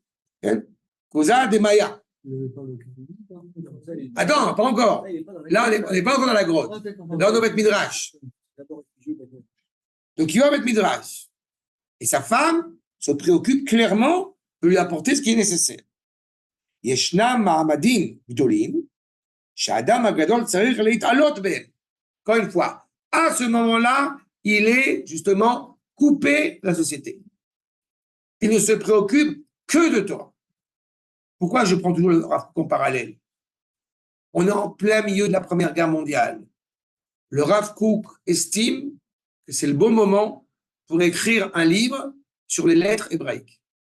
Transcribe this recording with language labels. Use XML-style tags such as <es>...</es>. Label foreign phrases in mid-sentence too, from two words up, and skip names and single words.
<fr>Causa de Maya. Attends, pas encore. Là, on n'est pas encore dans la grotte. Là, on est au Beth Midrash. Donc, il va au Beth Midrash. Et sa femme, se préoccupe clairement de lui apporter ce qui est nécessaire.</fr> <he>ישנם מעמדים גדולים, שהאדם הגדול צריך להתעלות בהם.</he> <fr>Encore une fois, à ce moment-là, il est justement coupé de la société. Il ne se préoccupe que de toi. Pourquoi je prends toujours le Rav Kook en parallèle? On est en plein milieu de la Première Guerre mondiale. Le Rav Kook estime que c'est le bon moment pour écrire un livre sur les lettres hébraïques.</fr>